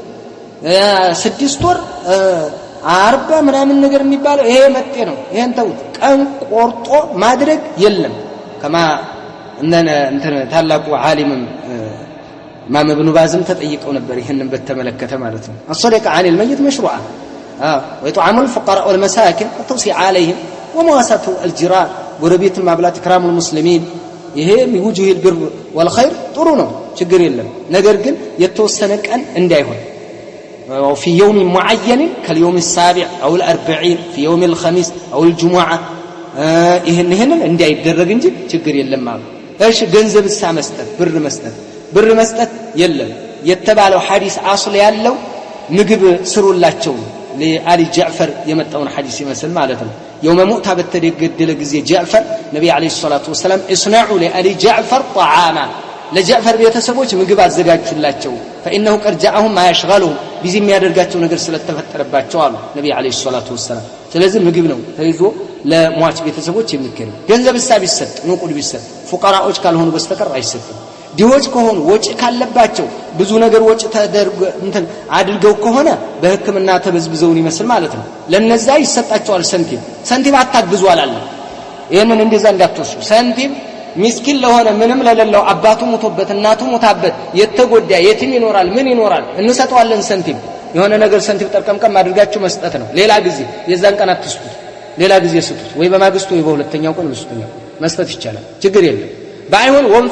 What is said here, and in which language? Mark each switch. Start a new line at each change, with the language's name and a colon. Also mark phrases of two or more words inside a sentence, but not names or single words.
Amharic: 6 ወር 40 ምናምን ነገር የሚባለው ይሄ መጤ ነው ይሄን ተውት ቀን ቆርጦ ማድረግ የለም ከማ እንተነ ታላቁ ዓሊምም ኢማም ኢብኑ ባዝም ተጠይቀው ነበር ይሄንን በተመለከተ ማለት ነው الصدقه
Arabic: عن الميت مشروعه ويطعم الفقراء والمساكين والتوسيع عليهم ومواساة الجيران
Amharic: ጎረቤት ማብላት
Arabic: ኢክራም المسلمين ይሄ ሚውጁህ البر والخير
Amharic: ጥሩ ነው ችግር የለም ነገር ግን የተወሰነ ቀን እንዳይሆን
Arabic: وفي يوم معين كاليوم السابع أو الأربعين في يوم الخميس أو الجمعة
Amharic: ይሄንን እንዳይደረግ እንጂ ችግር የለም ማለት እሺ ገንዘብ መስጠት ብር መስጠት የለም የተባለው ሐዲስ አስል ያለው ምግብ ስሩላቸው ለአሊ ጃዕፈር የመጣውን ሐዲስ ይመስል ማለት ነው
Arabic: يوم موتى
Amharic: በተደገደለ ጊዜ ጃዕፈር ነብይ
Arabic: عليه الصلاة والسلام اسنعوا لآل جعفر طعاما
Amharic: ለጃዕፈር ቤተሰቦች ምግብ አዘጋጁላቸው
Arabic: فإنه قد جاءهم ما يشغلهم
Amharic: ቢዚም ያደርጋቸው ነገር ስለተፈጠረባቸው አሉ ነብይ
Arabic: عليه الصلاة والسلام
Amharic: ስለዚህ ምግብ ነው ተይዞ ለሟች ቤተሰቦች የሚከረም ገንዘብ ቢሰጥ ንቁድ ቢሰጥ ፉቀራዎች ካልሆኑ በስተቀር አይሰጥም ዲዎች ከሆኑ ወጪ ካለባቸው ብዙ ነገር ወጪ ተደርጎ አድርገው ከሆነ በህክምና ተበዝብዘውን ይመስል ማለት ነው ለነዛ ይሰጣቸዋል ሰንቲም አታግዙ አላለ ይሄንን እንደዛ እንዳትወስዱ ሰንቲም ምስኪን ለሆነ ምንም ለሌለው አባቱ ሞቶበት እናቱ ሞታበት የተጎዳ የቲም ይኖራል ምን ይኖራል እንሰጣዋለን ሰንቲም የሆነ ነገር ሰንቲም ጠርቀምቀም አድርጋችሁ መስጠት ነው ሌላ ጊዜ የዛን ቀን አትስጡት ሌላ ጊዜ ስጡት ወይ በማግስቱ ወይ በሁለተኛው ቀን መስጠት ይቻላል ችግር የለም ባይሆን